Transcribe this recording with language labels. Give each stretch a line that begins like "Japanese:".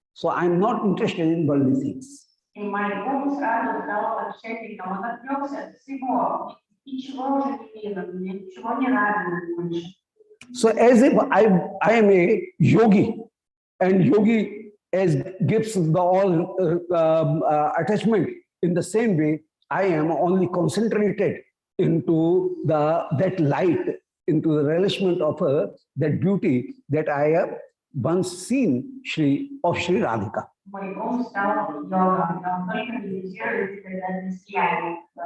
English: So I am not interested in worldly things.
Russian: И мой ум сразу стал отшельником, он отвлекся от всего, ничего уже не видно, ничего не радует больше.
English: So as if I am a yogi, and yogi as gives the all attachment, in the same way I am only concentrated into that light, into the relishment of that beauty that I have once seen of Shri Radhika.
Russian: Мой ум стал йогом, он только медитирует это сияние.